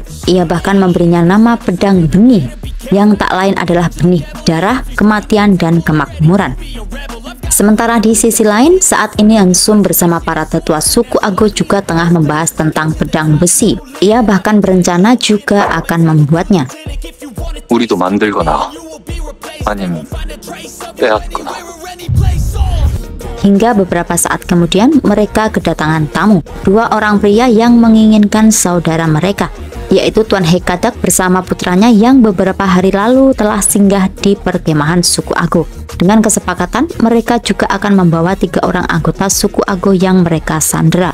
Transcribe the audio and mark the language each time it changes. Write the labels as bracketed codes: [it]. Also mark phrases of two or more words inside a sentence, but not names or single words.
[id] Ia bahkan memberinya nama pedang benih, yang tak lain adalah benih darah, kematian, dan kemakmuran. Sementara di sisi lain, saat ini Eun-sum bersama para tetua suku Ago juga tengah membahas tentang pedang besi. Ia bahkan berencana juga akan membuatnya. [ko] 우리도 만들거나 아니면 빼앗거나. [id] Hingga beberapa saat kemudian mereka kedatangan tamu, dua orang pria yang menginginkan saudara mereka, yaitu Tuan Hekadak bersama putranya yang beberapa hari lalu telah singgah di perkemahan suku Ago. Dengan kesepakatan, mereka juga akan membawa 3 orang anggota suku Ago yang mereka sandera.